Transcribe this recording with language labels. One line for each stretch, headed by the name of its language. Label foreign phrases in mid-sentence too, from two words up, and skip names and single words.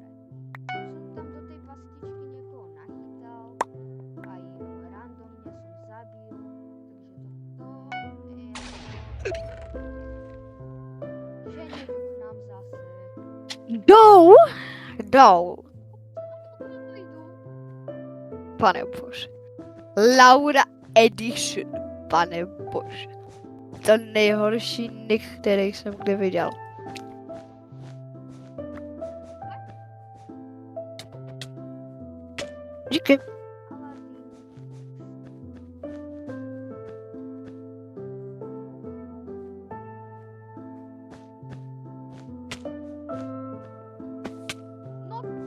Slovak: Som tam do tej pastičky niekoho nachytal, aj randomne som zabil, takže že nejdu k nám zase.
Czech: Jdou.
Slovak: Idú.
Czech: Pane bože. Laura Edition. Pane bože. To nejhorší nick, který jsem kdy viděl. Díky. Aladín. No,